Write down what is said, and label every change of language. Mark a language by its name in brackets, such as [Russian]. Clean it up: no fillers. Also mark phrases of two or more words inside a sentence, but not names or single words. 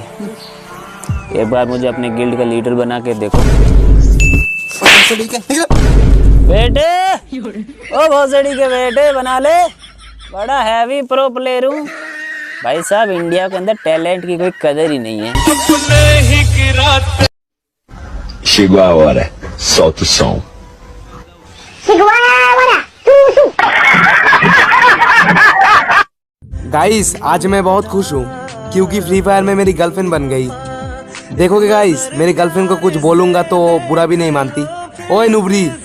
[Hindi] एक बार मुझे अपने गिल्ड का लीडर बना के देखो। बेटे, ओ भोसड़ी के बेटे बना ले, बड़ा [English] heavy pro player [Hindi] हूँ भाई साहब। इंडिया के अंदर टैलेंट की कोई कदर ही नहीं है। [Portuguese] Chegou a hora, solta o som. [Hindi] गाइस आज मैं बहुत खुश हूँ क्योंकि फ्री फायर में मेरी गर्लफ्रेंड बन गई। देखोगे गाइस, मेरी गर्लफ्रेंड को कुछ बोलूंगा तो बुरा भी नहीं मानती। ओए नुबरी,